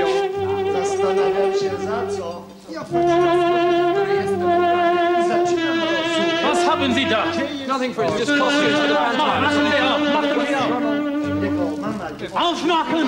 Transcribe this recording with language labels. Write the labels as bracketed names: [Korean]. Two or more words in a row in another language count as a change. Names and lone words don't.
[Polish] Zastanawiam się za co. Ja zaczynam rozumieć. [German] Was haben Sie da? [English] Nothing for his costumes. [German] Aufmachen!